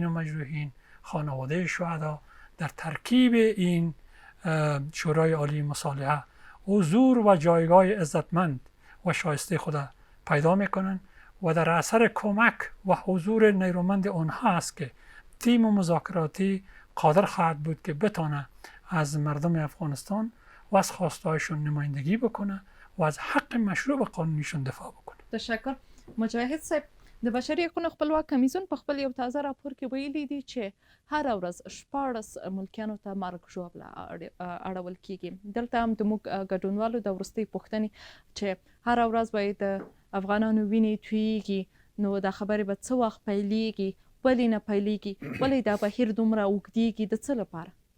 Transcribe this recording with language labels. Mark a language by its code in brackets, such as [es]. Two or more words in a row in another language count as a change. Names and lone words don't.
[fa] و مجروحین، خانواده شهدا در ترکیب این شورای عالی مصالحه حضور و جایگاه عزتمند و شایسته خود پیدا میکنن و در اثر کمک و حضور نیرومند آنها است که تیم مذاکراتی قادر خواهد بود که بتونه از مردم افغانستان و از خواستهایشون نمایندگی بکنه و از حق مشروع قانونیشون دفاع بکنه. تشکر. [ps] مجاهد صاحب، د بشري حقوقو خپلواک کمیسیون په خپل یو تازه راپور کې ویلي دي چې هره ورځ 14 ملکیانو ته مرګ ژوبله اړول کیږي. دلته هم زموږ ګډونوالو د وروستۍ پوښتنې چې هره ورځ باید د افغانانو وینې تویېږي، نو دا خبرې به څه وخت پیلیږي، ولې نه پیلیږي، ولې دا بهیر دومره اوږدیږي، د څه لپاره؟